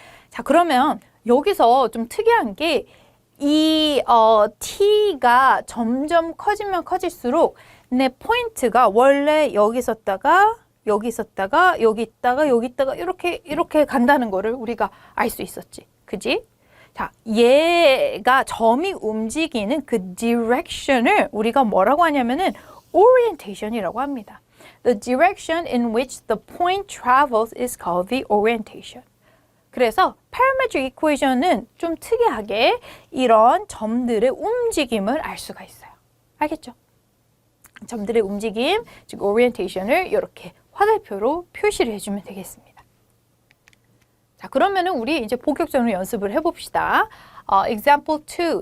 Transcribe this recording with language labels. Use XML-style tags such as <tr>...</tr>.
<ko>자, 그러면 여기서 좀 특이한 게 이 t가 점점 커지면 커질수록 내 포인트가 원래 여기 있었다가 여기 있었다가 여기 있다가 여기 있다가 이렇게 간다는 거를 우리가 알 수 있었지. 그지? 자, 얘가 점이 움직이는 그 direction을 우리가 뭐라고 하냐면은 orientation이라고 합니다.</ko> <en>The direction in which the point travels is called the orientation.</en> <ko>그래서 parametric equation은 좀 특이하게 이런 점들의 움직임을 알 수가 있어요. 알겠죠? 점들의 움직임, 즉 orientation을 이렇게 화살표로 표시를 해주면 되겠습니다. 자, 그러면은 우리 이제 본격적으로 연습을 해봅시다. Example 2.</ko>